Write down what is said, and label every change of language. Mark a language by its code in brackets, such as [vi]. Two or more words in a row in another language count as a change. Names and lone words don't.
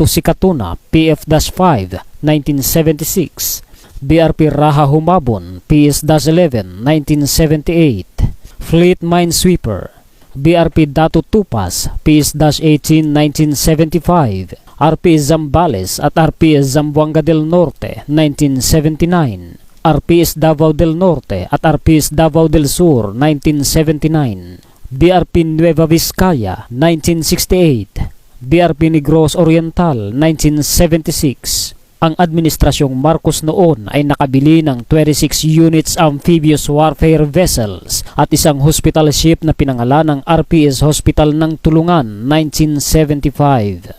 [tl] Sikatuna PF-5 1976, BRP Raha Humabon PS-11 1978, [en] Fleet Minesweeper [tl] BRP Dato Tupas PS-18 1975, RPS Zambales at RPS Zamboanga del Norte 1979, RPS Davao del Norte at RPS Davao del Sur 1979, BRP Nueva Vizcaya 1968, BRP Negros Oriental 1976. Ang Administrasyong Marcos noon ay nakabili ng 26 units [en] amphibious warfare vessels [tl] at isang [en] hospital ship [tl] na pinangalan ng RPS Hospital ng Tulungan 1975.